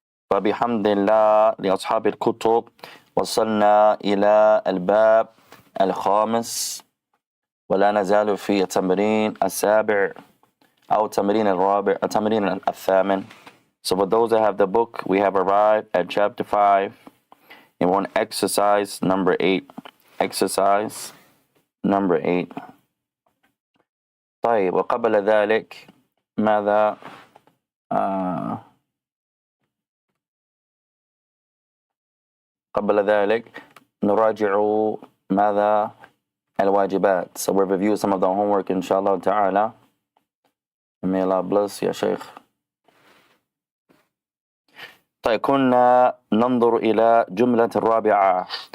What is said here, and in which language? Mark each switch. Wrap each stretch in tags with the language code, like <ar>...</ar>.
<ar>فبحمد الله لأصحاب الكتب وصلنا إلى الباب الخامس ولا نزال في التمرين السابع أو التمرين الرابع التمرين الثامن.</ar> <en>So for those that have the book, we have arrived at chapter 5 and we're on exercise number 8. Exercise number 8.</en> <ar>طيب وقبل ذلك ماذا قبل ذلك نراجع ماذا الواجبات.</ar> <en>So we'll review some of the homework inshallah ta'ala. May Allah bless يا شيخ.</en> <ar>طيب كنا ننظر إلى جملة الرابعة.</ar>